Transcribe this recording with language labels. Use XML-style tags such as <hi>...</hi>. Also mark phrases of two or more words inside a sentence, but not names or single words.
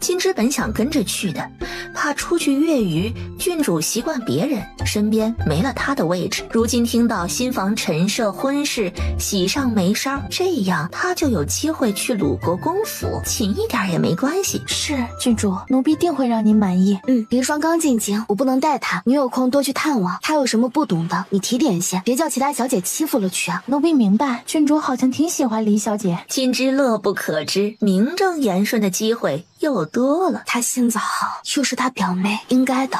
<zh>金枝本想跟着去的，怕出去月餘，郡主習慣別人，身邊沒了他的位置。如今聽到新房陳設婚事，喜上眉梢，這樣他就有機會去魯國公府，勤一點也沒關係。是，郡主，奴婢定會讓您滿意。離霜剛進京，我不能帶他，你有空多去探望，他有什麼不懂的，你提點些，別叫其他小姐欺負了去啊。奴婢明白，郡主好像挺喜歡離小姐。金枝樂不可支，名正言順的機會又多了。她心臟好，又是她表妹，應該的。</zh>